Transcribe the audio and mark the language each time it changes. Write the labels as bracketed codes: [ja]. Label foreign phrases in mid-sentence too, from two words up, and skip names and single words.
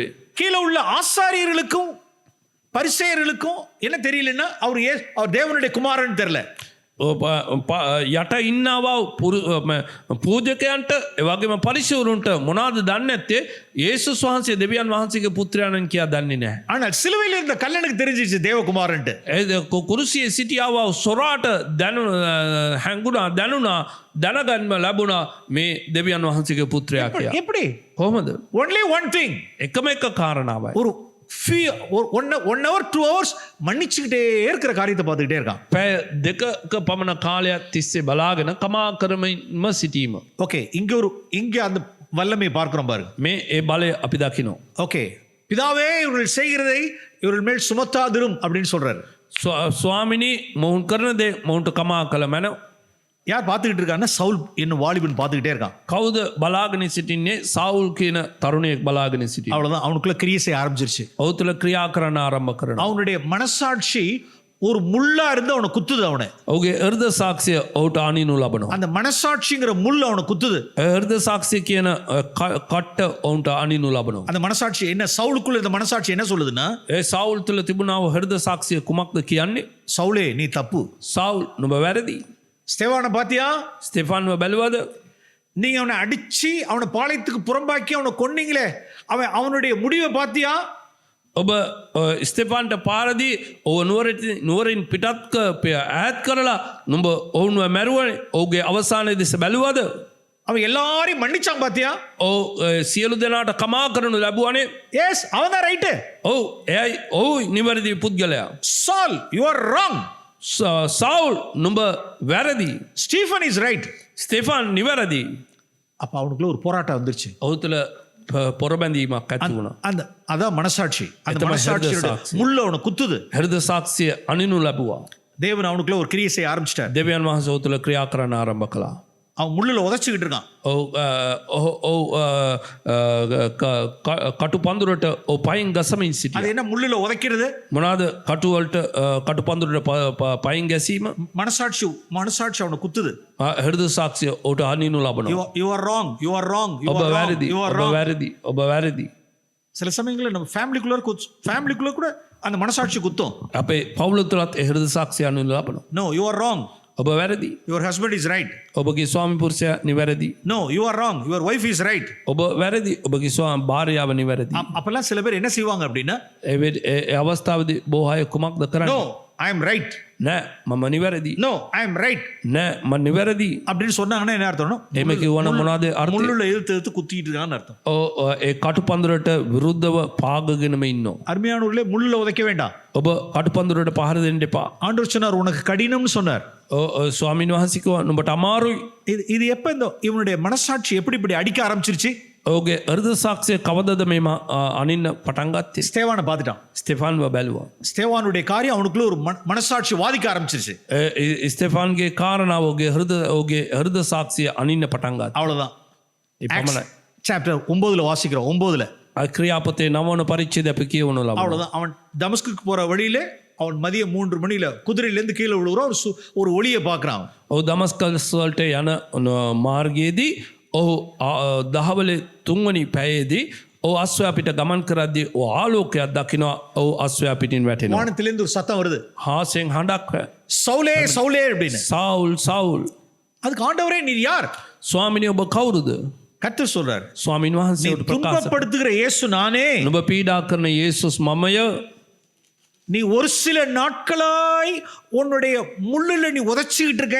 [ta] கீழே உள்ள ஆசாரியர்களுக்கும் பரிசேயர்களுக்கும் என்ன தெரியலன்னா, அவர் தேவனுடைய குமாரன் தெரியல. [si] යට ඉන්නවා පූජකයන්ට එවගේම පරිශවරුන්ට මොනාද දන්නේ නැත්තේ? යේසුස් වහන්සේ දෙවියන් වහන්සේගේ පුත්‍රයාණන් කියා දන්නේ නැහැ. [ta] ஆனால் சிலுவையில் இருந்த கல்லனுக்கு தெரிஞ்சிச்சு தேவகுமாரன்ட்டு. [si] කුරුසියේ සිටියාව සොරාට දැනුණා දැනගන්න ලැබුණා මේ දෙවියන් වහන්සේගේ පුත්‍රයා කියලා. [ta] எப்படி? [si] කොහොමද? [en] only one thing. [si] එකම එක කාරණාවයි. [ta] ஒரு [en] 1 hour 2 hours [ta] மன்னிச்சுக்கிட்டே இருக்கிற காரியத்தை பார்த்துக்கிட்டே இருக்கான். [si] පැය දෙකක පමණ කාලයක් තිස්සේ බලාගෙන කමා කරමින්ම සිටීම. [ta] ஓகே, இங்க அந்த வல்லமையை பார்க்கிறோம் பாருங்க. [si] මේ ඒ බලය අපි දකිනවා. [ta] ஓகே, பிதாவே இவர்கள் செய்கிறதை இவர்கள் மேல் சுமத்தாதிரும் அப்படின்னு சொல்றாரு. [si] ස්වාමිනී මොවුන් කරන දේ මොවුන්ට කමා කළ මැනව. [ta] யார் பார்த்துக்கிட்டு இருக்காங்கன்னா, சவுல் என்னும் வாலிபன் பார்த்துக்கிட்டே இருக்கான். [si] කවුද බලාගෙන සිටින්නේ? සාවුල් කියන තරුණයෙක් බලාගෙන සිටිනවා. [ta] அவ்வளவுதான், அவனுக்குள்ள கிரியை செய்ய ஆரம்பிச்சிருச்சு. [si] ඔහු තුළ ක්‍රියා කරන්න ආරම්භ කරනවා. [ta] அவனுடைய மனசாட்சி ஒரு முள்ளா இருந்து அவனை குத்துது. அவனை [si] ඔහුගේ හෘද සාක්ෂිය ඔහුට අනිනු ලබනවා. [ta] அந்த மனசாட்சிங்கிற முள் அவனை குத்துது. [si] හෘද සාක්ෂිය කියන කට්ට ඔවුන්ට අනිනු ලබනවා. [ta] அந்த மனசாட்சி என்ன, சவுலுக்குள்ள இந்த மனசாட்சி என்ன சொல்லுதுன்னா, [si] ඒ සාවුල් තුළ තිබුණාව හෘද සාක්ෂිය කුමක්ද කියන්නේ? [ta] சவுலே நீ தப்பு. [si] සාවුල් නුඹ වැරදි. [ta] ஸ்தேவானை பாத்தியா? [si] ස්තෙෆාන්ව බැලුවද? [ta] நீங்க அவனை அடிச்சு அவனை பாளையத்துக்கு புறம்பாக்கி அவனை கொன்னீங்களே, அவனுடைய முடிவை பாத்தியா? [si] ඔබ ස්තෙෆාන්ට පාරදී ඔව නුවරින් පිටත් ඈත් කරලා නුඹ ඔවුන්ව මැරුවනේ. ඔහුගේ අවසානයේ දෙස බැලුවද? [ta] அவன் எல்லாரையும் மன்னிச்சான் பாத்தியா? [si] සියලු දෙනාට කමා කරනු ලැබුවනේ. [ta] எஸ், அவன் தான் ரைட்டு. [si] එයයි නිවැරදි පුද්ගලයා. [en] சால், you are wrong. [si] සවුල් නුඹ වැරදි. [en] Stephen is right. [si] ස්තෙෆාන් නිවැරදි. [ta] அப்ப அவனுக்குள்ள ஒரு போராட்டம் வந்துருச்சு. ඔහු තුළ පොරබැඳීමක් ඇති වුණා. அதான் மனசாட்சி. அந்த மனசாட்சியோட முள்ள அவனை குத்துது. [si] හෘද සාක්ෂිය අනිනු ලැබුවා. [ta] தேவன் அவனுக்குள்ள ஒரு கிரியை செய்ய ஆரம்பிச்சிட்டார். [si] දෙවියන් වහන්සේ ඔහු තුළ ක්‍රියා කරන්න ආරම්භ කළා. [ta] அவன் முள்ளுல உதைச்சுக்கிட்டு இருக்கான். [si] කටු පඳුරට පයින් ගසමින් සිටියා. [ta] அது என்ன முள்ளுல உதைக்கிறது? [si] මොනවාද කටු වලට කටු පඳුරට පයින් ගැසීම? [ta] மனசாட்சி அவனை குத்துது. [si] හෘද සාක්ෂිය ඔහුට අනිනු ලබනවා. [en] you are wrong, you are wrong, you [si] ඔබ [en] are wrong, [si] වැරදි, [en] you are [si] ඔබ [en] wrong. [si] වැරදි, ඔබ වැරදි. [ta] சில சமயங்களில் நம்ம ஃபேமிலிக்குள்ள கூட அந்த மனசாட்சி குத்தும். [si] අපේ පවුල තුලත් හෘද සාක්ෂිය අනිනු ලබනවා. [en] No, you are wrong. [si] ඔබ වැරදි. [en] Your husband is right. [si] ඔබගේ ස්වාමි පුරුෂයා නිවැරදි. [en] No, you are wrong. Your wife is right. [si] ඔබ වැරදි. ඔබගේ භාර්යාව නිවැරදි. [ta] அப்பெல்லாம் சில பேர் என்ன செய்வாங்க அப்படின்னா, [si] ඒ අවස්ථාවේදී බොහෝ අය කුමක්ද කරන්නේ? [en] No, I am right. [si] නෑ මම නිවැරදි. [en] No, I am right. [si] නෑ මම නිවැරදි. [ta] அப்படின்னு சொன்னாங்கன்னா என்ன அர்த்தம்? [si] එහෙම කිව්වනම් මොනවද අර්ථය? [ta] முள்ளுல இழுத்து குத்திட்டு இருக்கான்னு அர்த்தம். [si] ඒ කටු පඳුරට විරුද්ධව පාගගෙනම ඉන්නවා. [ta] அருமையானவர்களே, முள்ளுல உதைக்க வேண்டாம். [si] ඔබ කටු පඳුරට පහර දෙන්න එපා. [ta] ஆண்டவர் சொன்னார், உனக்கு கடினம்னு சொன்னார். [si] ස්වාමීන් වහන්සේ කිව්වා නුඹට අමාරුයි. [ta] இது எப்ப இவனுடைய மனசாட்சி எப்படி இப்படி அடிக்க ஆரம்பிச்சிருச்சு? [si] ඔහුගේ හෘද සාක්ෂිය කවදද මේ අනින්න පටන් ගත්තේ? [ta] ஸ்தேவானை பார்த்துட்டான். [si] ස්තෙෆාන්ව බැලුවා. [ta] ஸ்தேவானுடைய காரியம் அவனுக்குள்ள ஒரு மனசாட்சி வாதிக்க ஆரம்பிச்சிருச்சு. [si] ස්තෙෆාන්ගේ කාරණාව ඔහුගේ හෘද සාක්ෂිය අනින්න පටන් ගත්තා. [ta] அவ்வளவுதான். [si] ඒ පමණයි. [ta] சாப்டர் 9ல வாசிக்கிறோம். 9ல [si] ක්‍රියාපතේ 9 පරිච්ඡේදය අපි කියවනු ලබනවා. [ta] அவ்வளவுதான். அவன் தமஸ்குக்கு போற வழியில அவன் மதியம் 3 மணியில குதிரையிலேருந்து கீழே விழுகிறான். ஒரு ஒளியை பார்க்குறான். [si] ඔහු දමස්කස් වලට යන මාර්ගයේදී ඔහු දහවලේ 3 වෙනි පැයේදී ඔහු අස්වැය පිට ගමන් කරද්දී ඔහු ආලෝකයක් දකිනවා. ඔහු අස්වැය පිටින් වැටෙනවා. [ta] வானத்திலிருந்து ஒரு சத்தம் வருது. [si] හාසෙන් හඬක් [ta] சவுலே சவுலே அப்படின்னு. [si] සවුල් සවුල්. [ta] அதுக்கு ஆண்டவரே நீர் யார்? [si] ස්වාමිනේ ඔබ කවුරුද? [ta] கர்த்தர் சொல்றார். [si] ස්වාමින් [ta] நீ [si] වහන්සේට ප්‍රකාශ [ta] துன்பப்படுத்துகிற இயேசு நானே. [si] නුඹ පීඩා කරන යේසුස් මමය. [ta] நீ ஒரு சில நாட்களாய் உன்னுடைய முள்ளுல நீ உதைச்சிக்கிட்டு இருக்க.